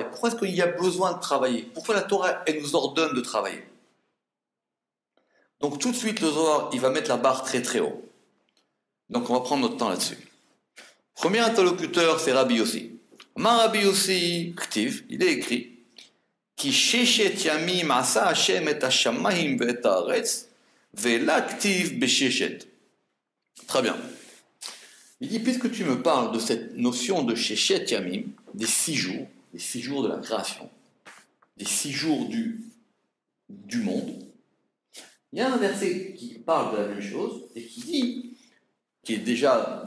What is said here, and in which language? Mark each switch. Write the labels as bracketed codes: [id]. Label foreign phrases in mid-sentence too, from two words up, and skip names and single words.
[fr] Pourquoi est-ce qu'il y a besoin de travailler? Pourquoi la Torah, elle nous ordonne de travailler? Donc tout de suite, le Zohar, il va mettre la barre très très haut. Donc on va prendre notre temps là-dessus. Premier interlocuteur, c'est Rabbi Yossi. [he] מה רבי יוסי, כתיב, [fr] il est écrit [he] כי ששת ימים עשה השם את השמים ואת הארץ ולא כתיב בששת. [fr] Très bien. Il dit, puisque tu me parles de cette notion de [he] ששת ימים, [fr] des 6 jours de la création, des 6 jours du monde, il y a un verset qui parle de la même chose et qui dit, qui est déjà